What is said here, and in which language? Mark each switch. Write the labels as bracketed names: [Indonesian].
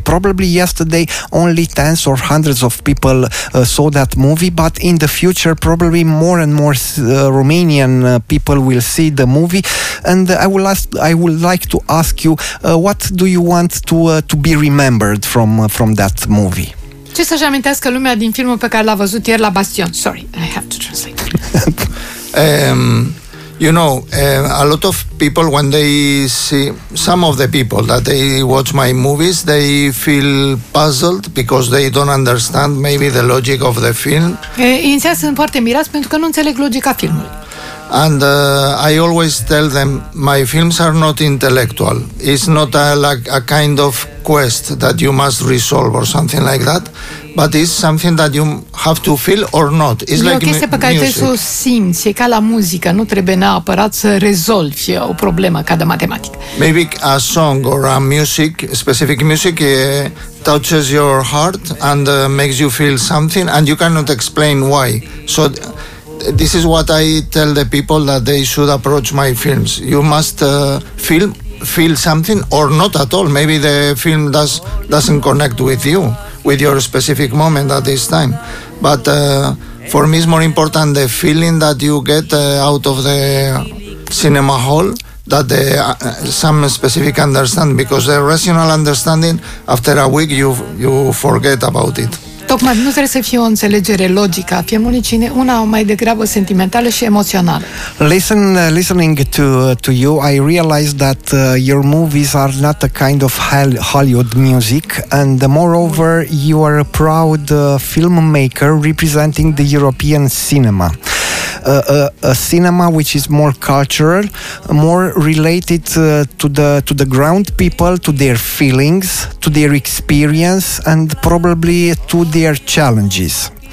[English] Probably yesterday only tens or hundreds of people saw that movie, but in the future probably more and more Romanian people will see the movie. And I would like to ask you what do you want to be remembered from that movie? [Romanian] Ce să-și amintească lumea din filmul pe care l-a văzut ieri la Bastion? [English] Sorry, I have to translate. You know, a lot of people, when they see some of the people that they watch my movies, they feel puzzled because they don't understand maybe the logic of the film. [Romanian] Inițial sunt foarte mirați pentru că nu înțeleg logica filmului. [English] And I always tell them my films are not intellectual. It's not a kind of quest that you must resolve or something like that, but it's something that you have to feel or not. It's like music. [Romanian] E o chestie pe care trebuie să o simți, e ca la muzică, nu trebuie neapărat să rezolvi o problemă ca de matematică. [English] Maybe a song or a music, specific music, touches your heart and makes you feel something and you cannot explain why. So this is what I tell the people that they should approach my films. You must feel something or not at all. Maybe the film doesn't connect with you, with your specific moment at this time. But for me it's more important the feeling that you get out of the cinema hall that the some specific understanding, because the rational understanding after a week you forget about it. [Romanian] Tocmai nu trebuie să fie o înțelegere logică a filmului, una mai degrabă sentimentală și emoțională. [English] Listening to you, I realized that your movies are not a kind of Hollywood music, and moreover, you are a proud filmmaker representing the European cinema. A cinema which is more cultural, more related to the ground people, to their feelings, to their experience, and probably to their challenges.